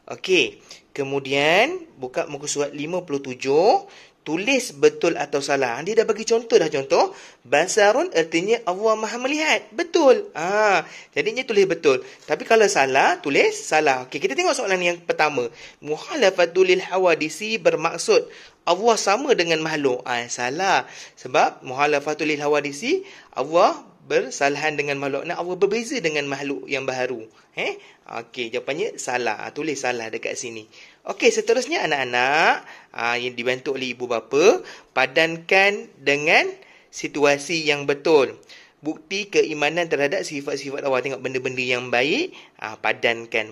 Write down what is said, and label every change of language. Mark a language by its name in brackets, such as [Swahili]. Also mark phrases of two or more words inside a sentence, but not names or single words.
[Malay] Okey, kemudian buka muka surat 57, tulis betul atau salah. Dia dah bagi contoh dah, contoh. Basarun artinya Allah Maha melihat. Betul. Jadinya tulis betul. Tapi kalau salah, tulis salah. Okey, kita tengok soalan yang pertama. [Arabic] مخالفته للحوادث [Malay] bermaksud Allah sama dengan makhluk. Salah. Sebab [Arabic] مخالفته للحوادث, [Malay] Allah bersalahan dengan makhluk. Allah berbeza dengan makhluk yang baharu. Okey, jawapannya salah. Tulis salah dekat sini. Okey, seterusnya anak-anak yang dibantu oleh ibu bapa, padankan dengan situasi yang betul. Bukti keimanan terhadap sifat-sifat Allah. Tengok benda-benda yang baik, padankan.